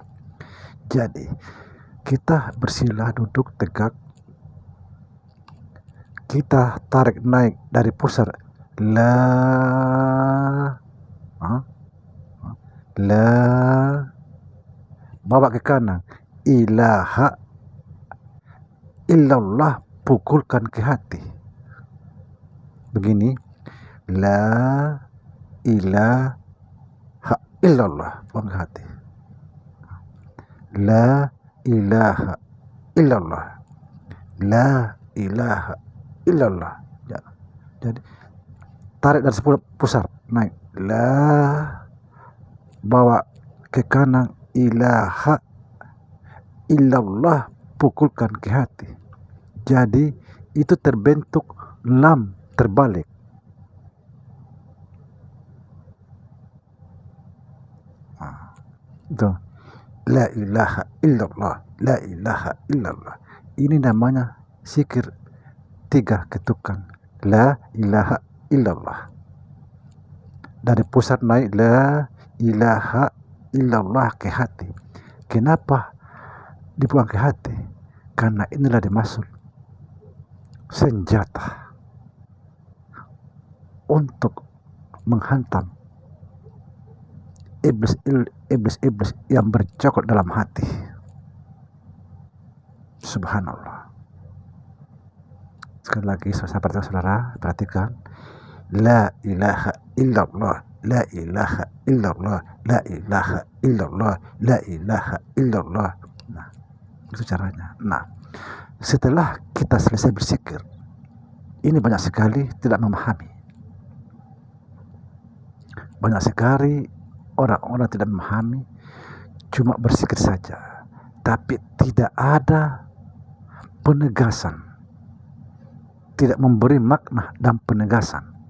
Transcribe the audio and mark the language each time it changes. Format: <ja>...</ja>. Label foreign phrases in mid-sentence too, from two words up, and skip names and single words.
<id>Jadi kita bersila duduk tegak, kita tarik naik dari pusar la, bawa ke kanan</id> <ar>إله إلا الله,</ar> <id>pukulkan ke hati. Begini,</id> <ar>لا إله إلا الله,</ar> <id>buang ke hati.</id> <ar>لا إله إلا الله، لا إله إلا الله.</ar> <id>Jadi tarik dari 10 pusar, naik la, bawa ke kanan</id> <ar>إله إلا الله,</ar> <id>pukulkan ke hati. Jadi itu terbentuk lam terbalik.</id> <ar>Itu لا إله إلا الله، لا إله إلا الله.</ar> <id>Ini namanya zikir 3 ketukan.</id> <ar>لا إله إلا الله.</ar> <id>Dari pusat naik</id> <ar>لا إله إلا الله</ar> <id>ke hati. Kenapa dibuang ke hati? Karena inilah dimaksud senjata untuk menghantam iblis yang bercokol dalam hati. Subhanallah. Sekali lagi saudara, perhatikan.</id> <ar>لا إله إلا الله، لا إله إلا الله، لا إله إلا الله، لا إله إلا الله.</ar> <id>Nah, itu caranya. Nah, setelah kita selesai berzikir, ini banyak sekali tidak memahami. Banyak sekali orang-orang tidak memahami, cuma berzikir saja, tapi tidak ada penegasan, tidak memberi makna dan penegasan.</id>